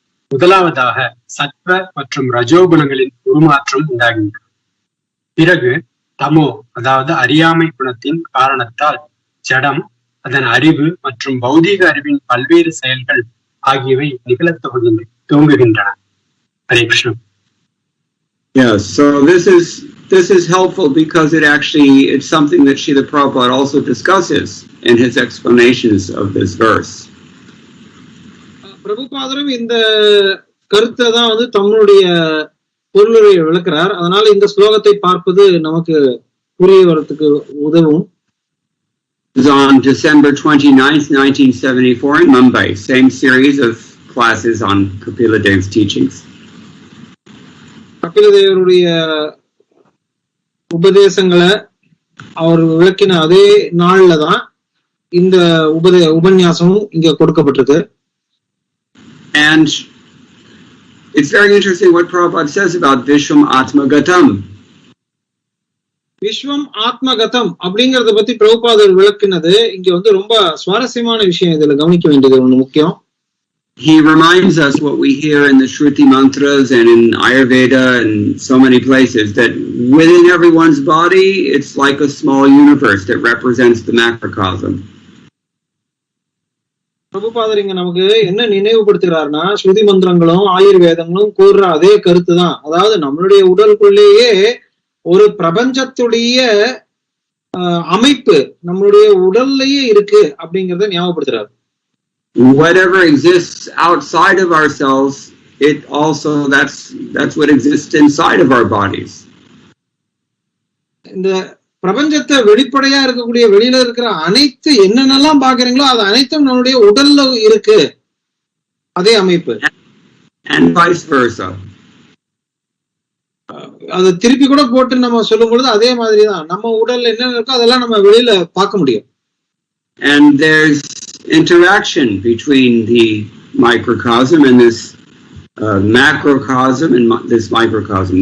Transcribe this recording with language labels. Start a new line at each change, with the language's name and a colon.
Tamil: முதலாவதாக சத்வ மற்றும் ரஜோகுணங்களின் உருமாற்றம் உண்டாகின்றன. பிறகு தமோ அதாவது அறியாமை குணத்தின் காரணத்தால் ஜடம், அதன் அறிவு மற்றும் பௌதீக அறிவின் பல்வேறு செயல்கள் ஆகியவை நிகழத் துவங்குகின்றன. Hare Krishna.
English: Yeah, so this is helpful because it's something that Srila Prabhupada also discusses in his explanations of this verse.
Tamil: பிரபுபாதரும் இந்த கருத்தை தான் தம்முடைய பொருளுரையை விளக்குறார். அதனால இந்த ஸ்லோகத்தை பார்ப்பது நமக்கு புரிய வரத்துக்கு உதவும்.
English: On December 29th, 1974 in Mumbai, same series of classes on Kapila Dev's teachings.
Tamil: Kapila தேவருடைய உபதேசங்களை அவர் விளக்கின அதே நாள்ல தான் இந்த உபன்யாசமும் இங்க கொடுக்கப்பட்டிருக்கு.
English: And it's very interesting what Prabhupada says about Vishwam Atmagatam.
Tamil: விஸ்வம் ஆத்மகதம் அப்படிங்கறத பத்தி பிரபுபாதர் விளக்குனது இங்க ரொம்ப சுவாரஸ்யமான விஷயம். இதுல கவனிக்க வேண்டியது ஒண்ணு முக்கியம்.
English: He reminds us what we hear in the Shruti mantras and in Ayurveda and so many places, that within everyone's body, it's like a small universe that represents the macrocosm.
Tamil: பிரபுபாதர் இங்க நமக்கு என்ன நினைவுபடுத்துகிறார்னா, ஸ்ருதி மந்திரங்களும் ஆயுர்வேதங்களும் கூறுற அதே கருத்து தான். அதாவது நம்மளுடைய உடலுக்குள்ளேயே ஒரு பிரபஞ்சத்துடைய அமைப்பு நம்மளுடைய உடல்லையே இருக்கு அப்படிங்கறத ஞாபகப்படுத்துறாரு.
English: Whatever exists outside of ourselves, it also that's what exists inside of our bodies.
Tamil: இந்த பிரபஞ்சத்தை வெளிப்படையா இருக்கக்கூடிய வெளியில இருக்கிற அனைத்து என்னென்னலாம் பாக்குறீங்களோ அது அனைத்தும் நம்மளுடைய உடல்ல இருக்கு, அதே அமைப்பு.
English: And vice versa.
Tamil: அது திருப்பி கூட போட்டு நம்ம சொல்லும் பொழுது அதே மாதிரிதான் நம்ம உடல்ல என்ன இருக்கோ அதெல்லாம் நம்ம வெளியில பார்க்க முடியும்.
English: And there's interaction between the microcosm and this macrocosm and this microcosm.